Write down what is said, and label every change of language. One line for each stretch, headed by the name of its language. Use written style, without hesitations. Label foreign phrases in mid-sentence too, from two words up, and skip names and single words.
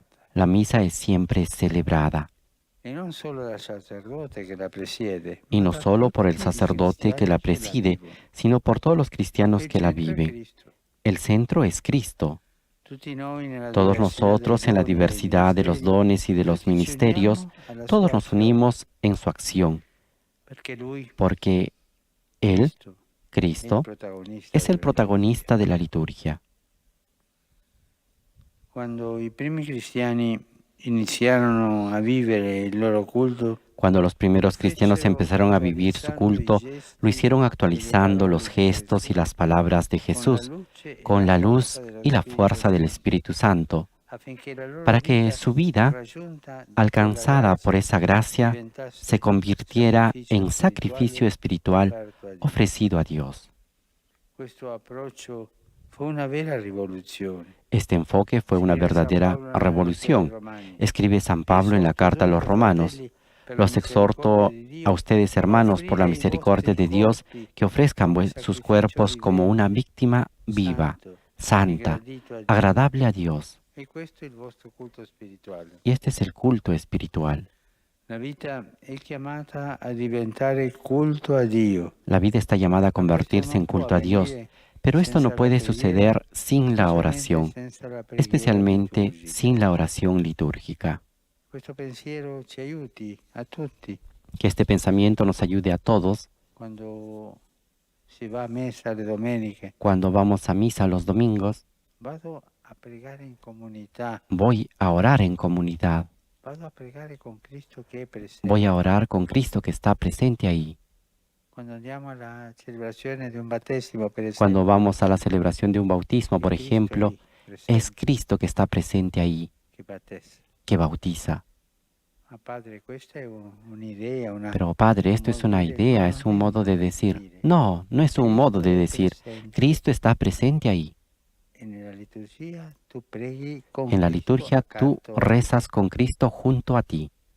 Spanish: La misa es siempre celebrada,
Italian: E non solo dal sacerdote che la presiede,
Spanish: y
Italian: ma
Spanish: no
Italian: da
Spanish: solo por el
Italian: tutti i
Spanish: sacerdote que la
Italian: cristiani che la
Spanish: preside,
Italian: vivono.
Spanish: sino por todos los cristianos
Italian: Il
Spanish: que la
Italian: centro è
Spanish: viven.
Italian: Cristo.
Spanish: El centro es Cristo.
Italian: Tutti noi nella
Spanish: Todos
Italian: diversità dei
Spanish: nosotros en la
Italian: doni e dei
Spanish: diversidad de los
Italian: ministeri,
Spanish: dones y de los
Italian: tutti ci
Spanish: ministerios,
Italian: uniamo alla
Spanish: todos
Italian: sua
Spanish: nos
Italian: azione,
Spanish: unimos en su acción,
Italian: perché Lui,
Spanish: porque Él,
Italian: Cristo, è il
Spanish: Cristo,
Italian: protagonista
Spanish: es el
Italian: della liturgia.
Spanish: protagonista de la liturgia.
Italian: Quando i primi cristiani iniziarono a vivere il loro culto,
Spanish: Cuando los
Italian: lo
Spanish: primeros cristianos
Italian: fecero
Spanish: empezaron a vivir su
Italian: attualizzando i
Spanish: culto, lo
Italian: gesti
Spanish: hicieron
Italian: e le
Spanish: actualizando
Italian: parole
Spanish: los
Italian: di
Spanish: gestos y
Italian: Gesù,
Spanish: las palabras de
Italian: con la
Spanish: Jesús,
Italian: luce e
Spanish: con
Italian: la
Spanish: la
Italian: forza
Spanish: luz
Italian: dello
Spanish: y la
Italian: Spirito
Spanish: fuerza del
Italian: Santo,
Spanish: Espíritu Santo,
Italian: affinché la loro
Spanish: para que
Italian: vita,
Spanish: su vida,
Italian: raggiunta da quella
Spanish: alcanzada por
Italian: grazia,
Spanish: esa gracia, se
Italian: diventasse
Spanish: convirtiera
Italian: sacrificio
Spanish: en sacrificio
Italian: spirituale
Spanish: espiritual
Italian: offerto a Dio.
Spanish: ofrecido a Dios.
Italian: Questo approccio fu una vera rivoluzione.
Spanish: Este enfoque fue una
Italian: Scrive San
Spanish: verdadera
Italian: Paolo nella Lettera ai
Spanish: revolución.
Italian: Romani.
Spanish: Escribe San
Italian: Vi
Spanish: Pablo en la
Italian: esorto
Spanish: carta a los
Italian: dunque,
Spanish: romanos.
Italian: fratelli, per la
Spanish: Los
Italian: misericordia
Spanish: exhorto
Italian: di
Spanish: a
Italian: Dio,
Spanish: ustedes,
Italian: a
Spanish: hermanos, por la
Italian: offrire i
Spanish: misericordia
Italian: vostri
Spanish: de Dios,
Italian: corpi
Spanish: que ofrezcan
Italian: come
Spanish: sus
Italian: sacrificio
Spanish: cuerpos como una
Italian: vivente,
Spanish: víctima viva,
Italian: santo e
Spanish: santa,
Italian: gradito a Dio.
Spanish: agradable a Dios.
Italian: E questo è il vostro culto spirituale.
Spanish: Y este es el culto espiritual.
Italian: La vita è chiamata a diventare culto a Dio.
Spanish: La vida está llamada a
Italian: Ma questo
Spanish: convertirse
Italian: non
Spanish: en
Italian: può
Spanish: culto a Dios,
Italian: avvenire
Spanish: pero esto no
Italian: senza la
Spanish: puede
Italian: preghiera,
Spanish: suceder sin la
Italian: specialmente
Spanish: oración,
Italian: senza la preghiera
Spanish: especialmente
Italian: liturgica.
Spanish: sin la oración litúrgica.
Italian: Questo pensiero ci aiuti a tutti
Spanish: Que este pensamiento nos ayude a todos
Italian: quando si va a messa le domeniche.
Spanish: cuando vamos a misa los domingos.
Italian: Vado a pregare in comunità,
Spanish: Voy a orar en comunidad.
Italian: vado a pregare con Cristo che è presente.
Spanish: Voy a orar con Cristo que está presente ahí.
Italian: Quando andiamo alla celebrazione di un battesimo, per esempio,
Spanish: Cuando vamos a la celebración de un bautismo,
Italian: è
Spanish: por
Italian: Cristo
Spanish: ejemplo,
Italian: lì,
Spanish: es
Italian: presente,
Spanish: Cristo que está presente ahí,
Italian: che battezza.
Spanish: que bautiza.
Italian: Ma Padre, questa è un'idea,
Spanish: Pero Padre, esto es una idea, es un modo de decir. No, no es un modo de decir. Cristo está presente ahí. En la liturgia tu
Italian: preghi con
Spanish: En la
Italian: Cristo
Spanish: liturgia tú
Italian: accanto a te.
Spanish: rezas con Cristo junto a ti.